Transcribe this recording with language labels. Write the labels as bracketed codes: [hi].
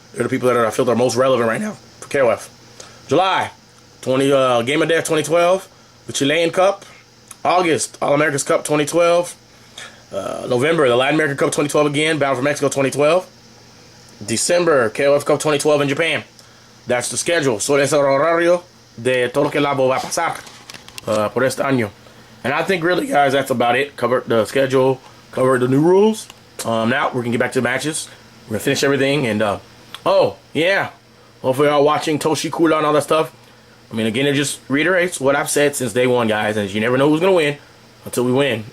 [en] They're the people that I feel are most relevant right now for KOF. July, Game of Death 2012, the Chilean Cup. August, All Americas Cup 2012. November, the Latin American Cup 2012 again, Battle for Mexico 2012. December, KOF Cup 2012 in Japan. That's the schedule. [es] So es el horario de todo lo que la va a pasar por este año. [en] And I think really, guys, that's about it. Covered the schedule, covered the new rules. Now we can get back to the matches. We're gonna finish everything, and oh yeah, hopefully y'all watching Toshi, Kula, and all that stuff. Again, it just reiterates what I've said since day one, guys. And you never know who's gonna win until we win.